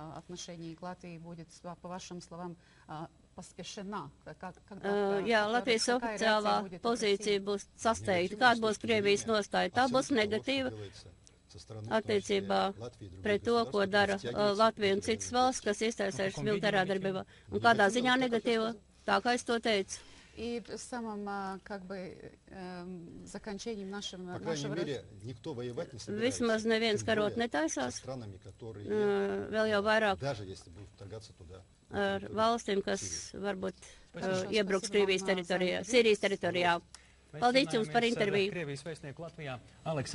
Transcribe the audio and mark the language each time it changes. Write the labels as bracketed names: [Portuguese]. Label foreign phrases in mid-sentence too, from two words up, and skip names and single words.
[Latvian] Jā, Latvijas oficiālā pozīcija būs sasteigta. Kāda būs Krievijas nostāja? Tā būs negatīva attiecībā pret to, ko dara Latvija un citas valsts, kas iesaistās militārā darbībā. Un kādā ziņā negatīva? Tā kā es to teicu. [Russian] И самым как бы заканчением нашего... По крайней мере, никто воевать не собирается. [Latvian] Vismaz neviens karot netaisās, [Russian] Странами, которые, [Latvian] vēl jau vairāk [Russian] даже если будут вторгаться туда. [Latvian] ar valstīm, kas varbūt iebruks Krievijas teritorijā, Sīrijas teritorijā. Paldies jums par interviju. Krievijas vēstnieku Latvijā, Aleksandru.